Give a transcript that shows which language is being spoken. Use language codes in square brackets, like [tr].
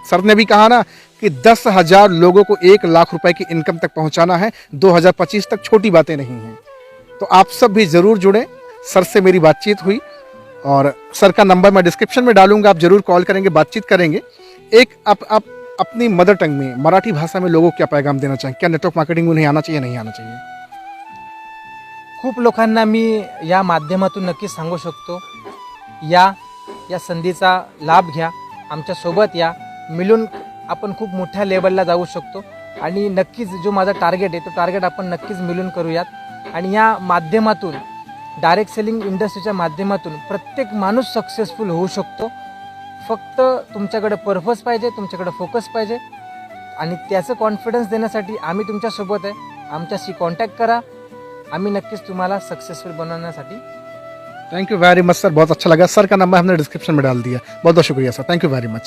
[hi] Sir ने भी कहा ना कि 10,000 लोगों को 1 लाख रुपए की इनकम तक पहुँचाना है 2025 तक, छोटी बातें नहीं हैं। तो आप सब भी ज़रूर जुड़ें। सर से मेरी बातचीत हुई और सर का नंबर मैं डिस्क्रिप्शन में डालूंगा, आप जरूर कॉल करेंगे, बातचीत करेंगे। एक आप अपनी मदर टंग में, मराठी भाषा में लोगों को क्या पैगाम देना चाहेंगे? क्या नेटवर्क मार्केटिंग उन्हें आना चाहिए, नहीं आना चाहिए? [mr] खूप लोकांना मी या माध्यमातून नक्कीच सांगू शकतो, या संधीचा लाभ घ्या, आमच्यासोबत या, मिळून आपण खूप मोठ्या लेवलला जाऊ शकतो आणि नक्कीच जो माझा टार्गेट आहे तो टार्गेट आपण नक्कीच मिळून करूयात। आणि या माध्यमातून, डायरेक्ट सेलिंग इंडस्ट्रीच्या माध्यमातून प्रत्येक माणूस सक्सेसफुल होऊ शकतो। फक्त तुमच्याकडे पर्पज पाहिजे, तुमच्याकडे फोकस पाहिजे आणि त्याचं कॉन्फिडन्स देण्यासाठी आम्ही तुमच्यासोबत आहे। आमच्याशी कॉन्टॅक्ट करा, आम्ही नक्कीच तुम्हाला सक्सेसफुल बनवण्यासाठी। [hi] Thank you very much sir, बहुत अच्छा लगा। सर का नंबर हमने डिस्क्रिप्शन में डाल दिया। बहुत बहुत शुक्रिया sir, thank you very much.